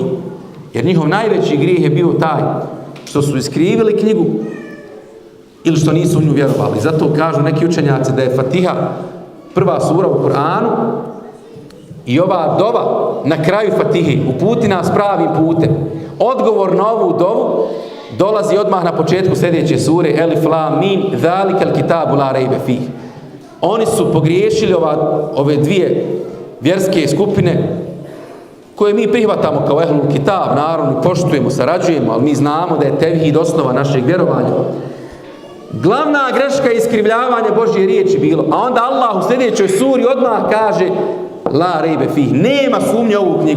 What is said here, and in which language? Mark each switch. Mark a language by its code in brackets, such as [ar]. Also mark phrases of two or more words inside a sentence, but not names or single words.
[bs] Jer njihov najveći grijeh je bio taj što su iskrivili knjigu ili što nisu u nju vjerovali. Zato kažu neki učenjaci da je Fatiha prva sura u Kur'anu i ova dova na kraju Fatihe, uputi nas pravim putem. Odgovor na ovu dovu dolazi odmah na početku sljedeće sure [ar] الم ذلك الكتاب لا ريب فيه. [bs] Oni su pogriješili ove dvije vjerske skupine koje mi prihvatamo kao [ar] أهل الكتاب, [bs] naravno poštujemo, sarađujemo, ali mi znamo da je tevhid osnova našeg vjerovanja. Glavna greška je iskrivljavanje Božje riječi bilo, a onda Allah u sljedećoj suri odmah kaže [ar] لا ريب فيه, [bs] nema sumnje u ovu knjigu.